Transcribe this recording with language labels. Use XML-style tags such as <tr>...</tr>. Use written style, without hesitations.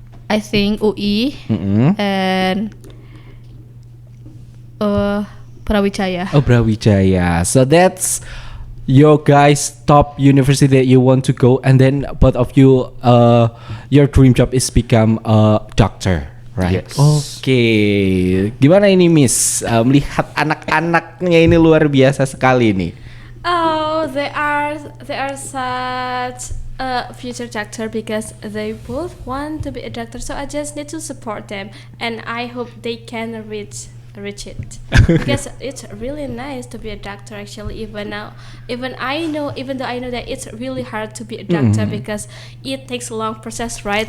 <en>I think UI and Brawijaya. Oh, Brawijaya. So that's your guys' top university that you want to go, and then both of you, your dream job is become a doctor, right? Yes.</en> <id>Oke. Gimana ini, Miss? Melihat anak-anaknya ini luar biasa sekali nih.</id> <en>Oh, they are such a future doctor because they both want to be a doctor. So I just need to support them, and I hope they can reach it because it's really nice to be a doctor. Actually, even though I know that it's really hard to be a doctor because it takes a long process, right?</en>